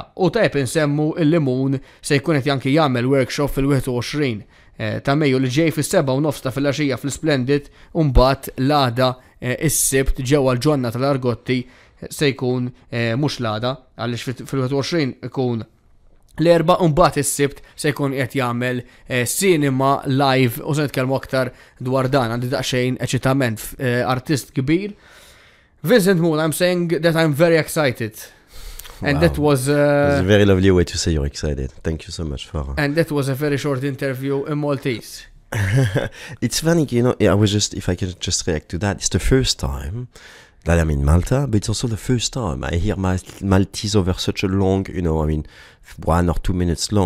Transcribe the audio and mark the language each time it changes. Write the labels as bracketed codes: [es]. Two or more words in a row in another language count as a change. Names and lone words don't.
[mt] U tajb insemmu il-Limun se jkun qed anki jagħmel workshop fil-21 ta' Mejju li ġej fis-7:30 ta' filgħaxija fl-Splendid u mbagħad l-għada is-sibt ġewwa l-ġonna tal-Argotti se jkun mhux l-għada għaliex fil-21 ikun l-erba' u mbagħad is-sibt se jkun qed jagħmel [en] cinema live [mt] u se nitkellmu aktar dwar dan għandi daqsxejn eċitament artist kbir. [en] Vincent Moon, I'm saying that I'm very excited. And Wow. that was It's a very lovely way to say you're excited. Thank you so much for. and that was a very short interview in Maltese. It's funny, I was if I could just react to that. It's the first time that I'm in Malta, but it's also the first time I hear Maltese over such a long, 1 or 2 minutes long.